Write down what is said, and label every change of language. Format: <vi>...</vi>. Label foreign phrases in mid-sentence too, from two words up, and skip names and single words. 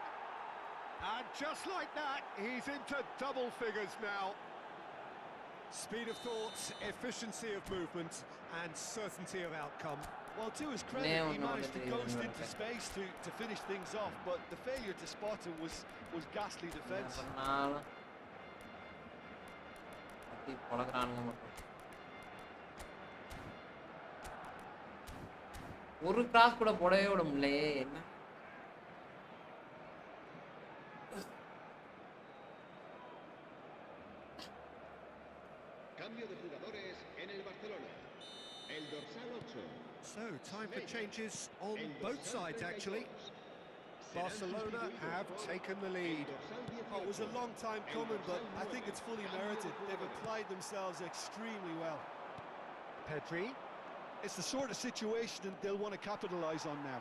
<en>And just like that, he's into double figures now. Speed of thought, efficiency of movement, and certainty of outcome. Well, to his credit, he managed to ghost into space to finish things off, but the failure to spot him was ghastly defence.</en> <ta>ஒரு கிராஸ் கூட போடவே விட முடியலையே என்ன.</ta> <es>Cambio de jugadores en el Barcelona. El dorsal 8.</es> <en>So, time for changes on both sides, actually. Barcelona have taken the lead. Oh, it was a long time coming, but I think it's fully merited. They've applied themselves extremely well. Pedri. It's the sort of situation they'll want to capitalise on now.</en>